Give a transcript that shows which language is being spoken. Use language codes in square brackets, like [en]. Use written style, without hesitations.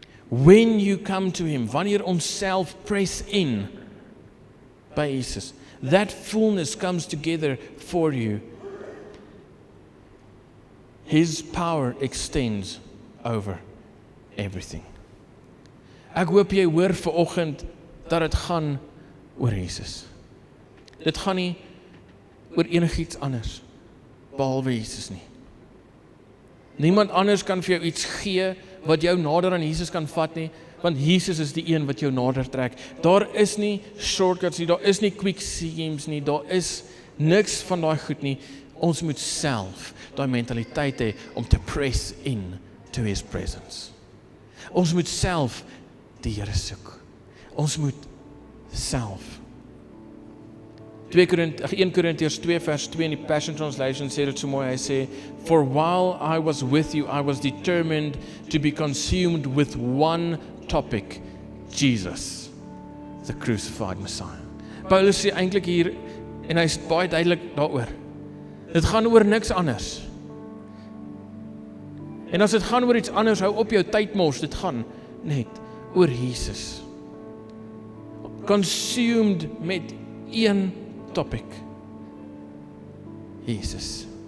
[en] When you come to Him, [af] wanneer ons self press in by Jesus, [en] that fullness comes together for you. His power extends over everything. [af] Ek hoop jy hoor vanoggend dat dit gaan oor Jesus. Dit gaan nie oor enigiets anders behalwe Jesus nie. Niemand anders kan vir jou iets gee wat jou nader aan Jesus kan vat nie, want Jesus is die een wat jou nader trek. Daar is nie shortcuts nie, daar is nie quick schemes nie, daar is niks van daai goed nie. Ons moet self daai mentaliteit hê om te [en] press in to His presence. [af] Ons moet self die Here soek. Ons moet self. 1 Korintiërs 2 vers 2 in die Passion Translation sê dit so mooi, hy sê, [en] for while I was with you, I was determined to be consumed with one topic, Jesus, the crucified Messiah. [af] Paulus sê eintlik hier, en hy is baie duidelik daaroor, dit gaan oor niks anders. En as dit gaan oor iets anders, hou op jou tyd mors, dit gaan net oor Jesus. Consumed met een topic. Jesus.